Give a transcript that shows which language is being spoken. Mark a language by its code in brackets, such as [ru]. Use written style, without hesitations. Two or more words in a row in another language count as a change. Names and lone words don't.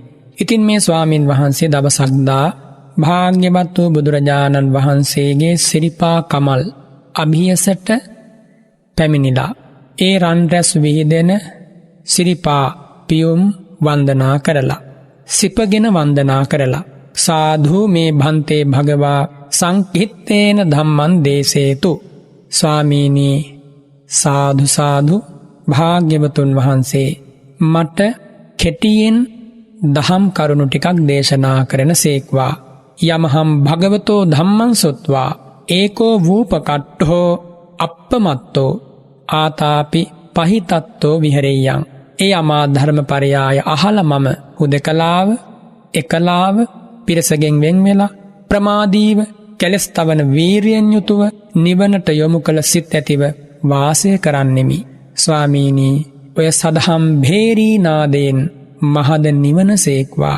[si] ඉතින් මේ ස්වාමින් වහන්සේ දවසක්දා භාග්‍යවත් වූ බුදුරජාණන් වහන්සේගේ සිරිපා කමල් අභියසට පැමිණිලා ඒ රන් රැස් විහිදෙන සිරිපා පියුම් වන්දනා කරලා, සිපගෙන වන්දනා කරලා, [pi] සාධු මේ භන්තේ භගවා සංකිත්තේන ධම්මං දේසේතු. [si] ස්වාමීනී සාධු සාධු, භාග්‍යවතුන් වහන්සේ මට කෙටියෙන් දහම් කරුණු ටිකක් දේශනා කරන සේක්වා. [pi] යමහම් භගවතෝ ධම්මං සොත්වා ඒකෝ වූපකට්ඨෝ අප්පමත්තෝ ආතාපි පහිතත්තෝ විහෙරෙය්‍යං. [si] ඒ අමා ධර්මපරයාය අහල මම හුදකලාව, එකලාව, පිරසගෙන් වෙන් වෙලා ප්‍රමාදීව කෙලස් තවන වීරියෙන් යුතුව නිවනට යොමු කළ සිත් ඇතිව වාසය කරන්නෙමි. ස්වාමීනී, ඔය සදහම් භේරී නාදයෙන් මහද නිවන සේක්වා.